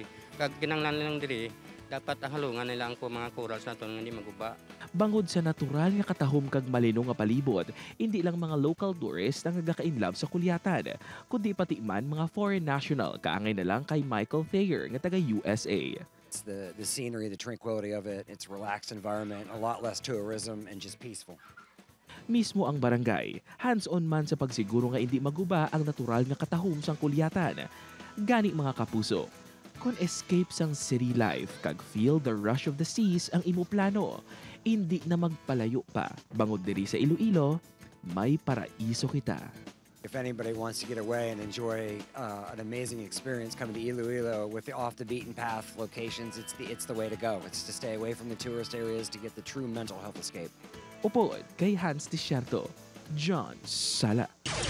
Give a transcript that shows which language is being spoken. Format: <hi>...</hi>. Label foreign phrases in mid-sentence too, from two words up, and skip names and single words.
<hil>Kag kinanglan lang diri, dapat halungan nila ang mga corals na nga hindi maguba. Bangod sa natural nga katahom kag malino nga palibot, hindi lang mga</hil> <en>local tourists</en> <hil>ang nagaka-inlove sa kulyatan, kundi pati man mga</hil> <en>foreign national</en> <hil>kaangay na lang kay Michael Thayer nga taga USA.</hil> <en>It's the scenery, the tranquility of it. It's a relaxed environment, a lot less tourism, and just peaceful.</en> <hil>Mismo ang barangay, hands-on man sa pagsiguro nga hindi maguba ang natural nga katahom sang kulyatan. Gani mga kapuso, kung escape sang</hil> <en>city life</en> <hil>kag</hil> <en>feel the rush of the seas</en> <hil>ang imo plano, hindi na magpalayo pa. Bangod diri sa Iloilo, may paraiso kita.</hil> <en>If anybody wants to get away and enjoy an amazing experience coming to Iloilo with the off-the-beaten-path locations, it's the way to go. It's to stay away from the tourist areas to get the true mental health escape.</en> <hil>Upod kay Hans Desierto, John Sala.</hil>